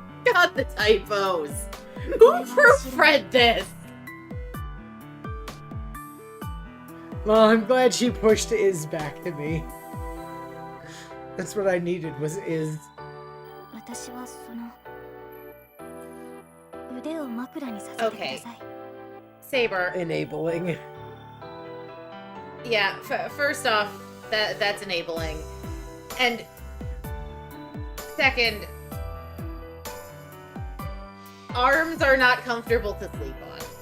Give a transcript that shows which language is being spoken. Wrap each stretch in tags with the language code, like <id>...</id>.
<en>God, the typos! Who proofread this? Well, I'm glad she pushed Iz back to me. That's what I needed, was Iz.</en> <ja>私はその腕を枕にさせてください。</ja> <en>Okay. Saber. Enabling. Yeah, first off, that's enabling. And second, arms are not comfortable to sleep on.</en>